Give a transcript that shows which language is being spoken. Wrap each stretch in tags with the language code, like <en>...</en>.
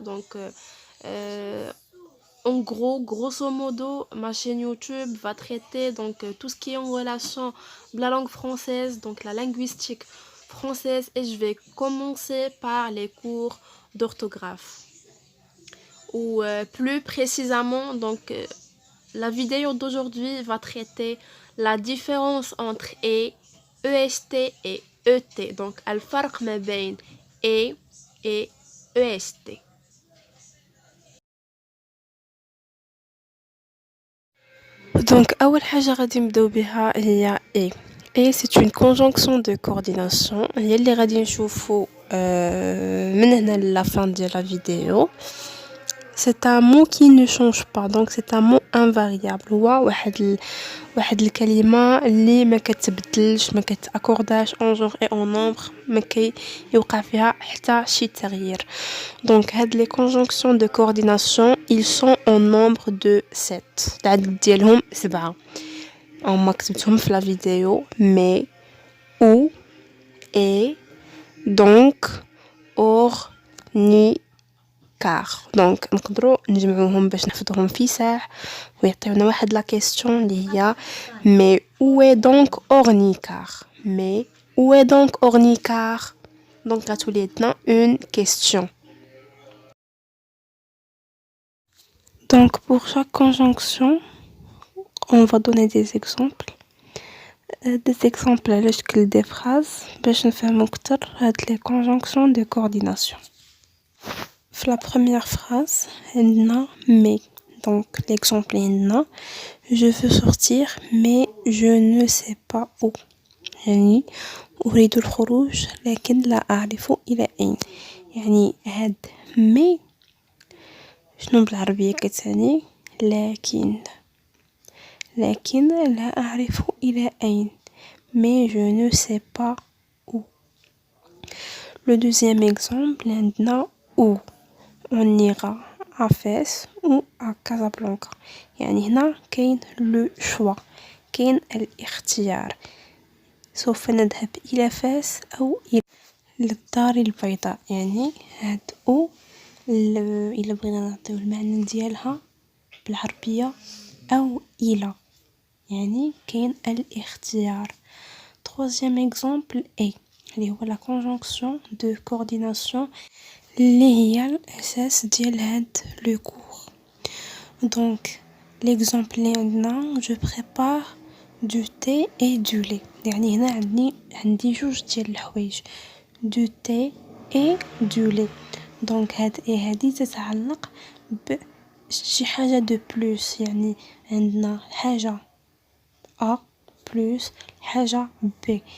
<fr>Donc en gros, grosso modo, ma chaîne YouTube va traiter donc tout ce qui est en relation de la langue française, donc la linguistique française, et je vais commencer par les cours d'orthographe. Ou plus précisément, donc la vidéo d'aujourd'hui va traiter la différence entre EST et ET.</fr> <ar>Donc, الفرق ما بين et EST. Donc, أول حاجة غادي نبداو بها هي et.</ar> <fr>Et c'est une conjonction de coordination.</fr> <ar>هي اللي غادي نشوفو من هنا</ar> <fr>la fin de la vidéo. C'est un mot qui ne change pas, donc c'est un mot invariable.</fr> <ar>هو واحد الكلمة اللي ما كتبدلش ما كتاكورداش</ar> <fr>en genre et en nombre،</fr> <ar>ما كيوقع فيها حتى شي تغيير.</ar> <fr>Donc هاد les conjonctions de coordination ils sont en nombre de 7.</fr> <ar>العدد ديالهم 7. ما كتبتهم في</ar> <fr>la vidéo mais ou et donc or ni car.</fr> <ar>Donc نقدروا نجمعوهم باش نحفظوهم في ساعة ويعطيونا واحد la question اللي هي</ar> <fr>mais où est donc ornicar. Mais où est donc ornicar. Donc à tous les temps une question. Donc pour chaque conjonction on va donner des exemples. Des exemples</fr> <ar>على شكل</ar> <fr>des phrases</fr> <ar>باش نفهمو أكتر هاد</ar> <fr>les conjonctions de coordination. La première phrase, mais. Donc, l'exemple est je veux sortir, mais je ne sais pas où.</fr> <ar>يعني أريد الخروج لكن لا أعرف إلى أين. يعني هاد mais شنو بالعربية كتعني لكن لا أعرف إلى أين.</ar> <fr>Mais je ne sais pas où. Le deuxième exemple</fr> <ar>عندنا</ar> <fr>où. On ira à Fès ou à Casablanca.</fr> <ar>يعني هنا كاين</ar> <fr>le choix</fr> <ar>كاين الاختيار سوف نذهب إلى فاس أو إلى الدار البيضاء. يعني هاد أو إلا بغينا نعطيو المعنى ديالها بالعربية أو إلى يعني كاين الاختيار.</ar> <fr>Troisième exemple est</fr> <ar>اللي هو</ar> <fr>la conjonction de coordination</fr> <ar>اللي هي الأساس ديال هاد لو كور.</ar> <fr>دونك l'exemple</fr> <ar>اللي عندنا</ar> <fr>je prépare du thé et du lait.</fr> <ar>يعني هنا عندي جوج ديال الحوايج</ar> <fr>du thé et du lait.</fr> <ar>دونك هادي تتعلق بشي حاجة</ar> <fr>de plus.</fr> <ar>يعني عندنا حاجة A plus حاجة B.</ar>